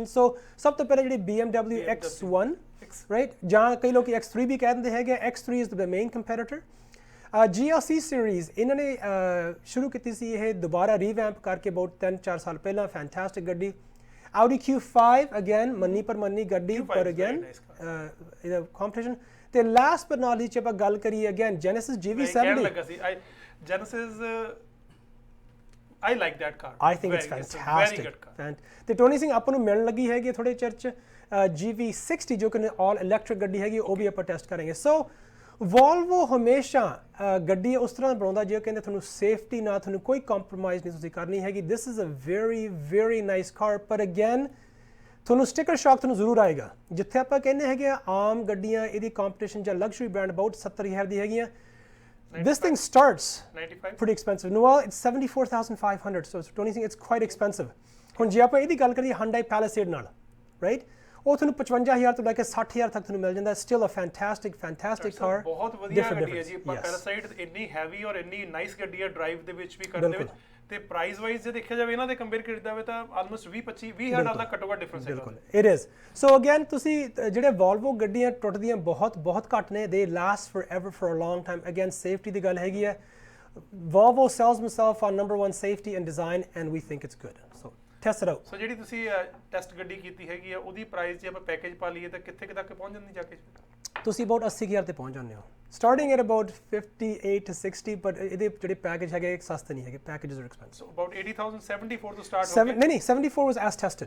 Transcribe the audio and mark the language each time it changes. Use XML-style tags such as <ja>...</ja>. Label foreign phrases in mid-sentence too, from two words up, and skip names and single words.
<pa>ਸੋ ਸਭ ਤੋਂ ਪਹਿਲਾਂ ਜਿਹੜੀ BMW X1 ਰਾਈਟ, ਜਾਂ ਕਈ ਲੋਕੀ X3 ਵੀ ਕਹਿ ਦਿੰਦੇ ਹੈਗੇ, X3</pa> <en>is the main competitor.</en> <pa>GLC ਸੀਰੀਜ਼ ਇਹਨਾਂ ਨੇ ਸ਼ੁਰੂ ਕੀਤੀ ਸੀ, ਇਹ ਦੁਬਾਰਾ ਰੀਵੈਂਪ ਕਰਕੇ ਅਬਾਊਟ 3-4 ਸਾਲ ਪਹਿਲਾਂ, ਫੈਂਟੈਸਟਿਕ ਗੱਡੀ। Audi Q5 ਅਗੇਨ ਮੰਨੀ ਪਰ ਮੰਨੀ ਗੱਡੀ, ਪਰ ਅਗੇਨ ਇਹਦਾ ਕੰਪੀਟੀਸ਼ਨ। ਤੇ</pa> <en>last but not least</en> <pa>ਆਪਾਂ ਗੱਲ ਕਰੀਏ ਅਗੇਨ Genesis GV70।</pa> <en>Genesis I like that car. I think it's fantastic. Very good car.</en> <pa>ਤੇ ਟੋਨੀ ਸਿੰਘ ਆਪਾਂ ਨੂੰ ਮਿਲਣ ਲੱਗੀ ਹੈਗੀ ਥੋੜੇ ਚਿਰ 'ਚ GV60 ਜੋ ਕਿ</pa> <en>all electric</en> <pa>ਗੱਡੀ ਹੈਗੀ, ਉਹ ਵੀ ਆਪਾਂ ਟੈਸਟ ਕਰਾਂਗੇ। ਸੋ ਵੋਲਵੋ ਹਮੇਸ਼ਾ ਗੱਡੀ ਉਸ ਤਰ੍ਹਾਂ ਬਣਾਉਂਦਾ ਜੇ ਕਹਿੰਦੇ ਤੁਹਾਨੂੰ ਸੇਫਟੀ ਨਾਲ ਤੁਹਾਨੂੰ ਕੋਈ ਕੰਪਰੋਮਾਈਜ਼ ਨਹੀਂ ਤੁਸੀਂ ਕਰਨੀ ਹੈਗੀ।</pa> <en>this is a very nice car,</en> <pa>ਪਰ ਅਗੇਨ ਤੁਹਾਨੂੰ ਸਟਿਕਰ ਸ਼ੌਕ ਤੁਹਾਨੂੰ ਜ਼ਰੂਰ ਆਏਗਾ। ਜਿੱਥੇ ਆਪਾਂ ਕਹਿੰਦੇ ਹੈਗੇ ਆਮ ਗੱਡੀਆਂ ਇਹਦੀ ਕੰਪੀਟੀਸ਼ਨ ਜਾਂ ਲਗਜ਼ਰੀ ਬ੍ਰਾਂਡ ਅਬਾਊਟ 70,000 ਦੀ ਹੈਗੀਆਂ,</pa> <en>this thing starts 95 pretty expensive. No, well, it's 74,500, so Tony saying it's quite expensive.</en> <pa>ਹੁਣ ਜੇ ਆਪਾਂ ਇਹਦੀ ਗੱਲ ਕਰੀਏ Hyundai Palisade ਨਾਲ, right, ਉਹ ਤੁਹਾਨੂੰ 55,000 ਤੋਂ ਲੈ ਕੇ 60,000 ਤੱਕ ਤੁਹਾਨੂੰ ਮਿਲ ਜਾਂਦਾ।</pa> <en>still a fantastic car,</en> <pa>ਬਹੁਤ ਵਧੀਆ ਗੱਡੀ ਹੈ ਜੀ। Palisade ਇੰਨੀ ਹੈਵੀ ਔਰ ਇੰਨੀ ਨਾਈਸ ਗੱਡੀ ਹੈ ਡਰਾਈਵ ਦੇ ਵਿੱਚ ਵੀ, ਕਰਨ ਦੇ ਵਿੱਚ, ਤੇ</pa> <en>price wise</en> <pa>ਜੇ ਦੇਖਿਆ ਜਾਵੇ ਇਹਨਾਂ ਦੇ ਕੰਪੇਅਰ ਕੀਤਾ ਜਾਵੇ ਤਾਂ ਆਲਮੋਸਟ 20-25,000 ਡਾਲਰ ਦਾ ਘੱਟੋ ਘੱਟ ਡਿਫਰੈਂਸ ਹੈ। ਬਿਲਕੁਲ</pa> <en>it is.</en> <pa>ਸੋ ਅਗੇਨ ਤੁਸੀਂ ਜਿਹੜੇ ਵੋਲਵੋ ਗੱਡੀਆਂ ਟੁੱਟਦੀਆਂ ਬਹੁਤ ਘੱਟ ਨੇ,</pa> <en>they last forever for a long time.</en> <pa>ਅਗੇਨ ਸੇਫਟੀ ਦੀ ਗੱਲ ਹੈਗੀ ਹੈ,</pa> <en>Volvo sells themselves on number 1 safety and design and we think it's good. So test it out.</en> <pa>ਸੋ ਜਿਹੜੀ ਤੁਸੀਂ ਟੈਸਟ ਗੱਡੀ ਕੀਤੀ ਹੈਗੀ ਆ ਉਹਦੀ ਪ੍ਰਾਈਸ ਜੇ ਆਪਾਂ ਪੈਕੇਜ ਪਾ ਲਈਏ ਤਾਂ ਕਿੱਥੇ ਤੱਕ ਪਹੁੰਚ ਜਾਂਦੀ ਜਾ ਕੇ? ਤੁਸੀਂ ਅਬਾਊਟ 80,000 ਤੇ ਪਹੁੰਚ ਜਾਂਦੇ ਹੋ,</pa> <en>starting at about 58 to 60,</en> <pa>ਬਟ ਇਹਦੇ ਜਿਹੜੇ ਪੈਕੇਜ ਹੈਗੇ ਸਸਤੇ ਨਹੀਂ ਹੈਗੇ,</pa> <en>packages are expensive.</en> <pa>ਸੋ ਅਬਾਊਟ 80,000 74 ਤੋਂ ਸਟਾਰਟ ਹੋ ਗਏ। ਨਹੀਂ 74</pa> <en>was as tested.</en>